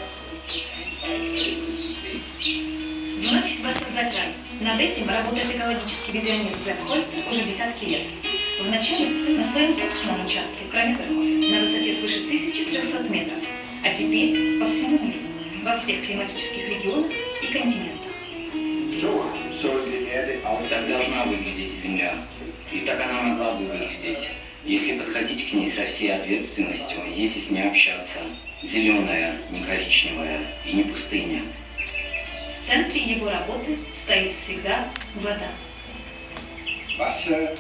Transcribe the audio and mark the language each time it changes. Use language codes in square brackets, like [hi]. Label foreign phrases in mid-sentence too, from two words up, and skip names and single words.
[ru] Вновь воссоздать рай. Над этим работает экологический визионер Зев Хольцер уже десятки лет. Вначале на своем собственном участке в Крамитерхофе на высоте свыше 1300 метров, а теперь по всему миру, во всех климатических регионах и континентах. [de] So soll die Erde aussehen. [ru] Так должна выглядеть Земля. И так она могла бы выглядеть, если подходить к ней со всей ответственностью, если с ней общаться. Зеленая, не коричневая и не пустыня. В центре его работы стоит всегда вода. [de] Wasser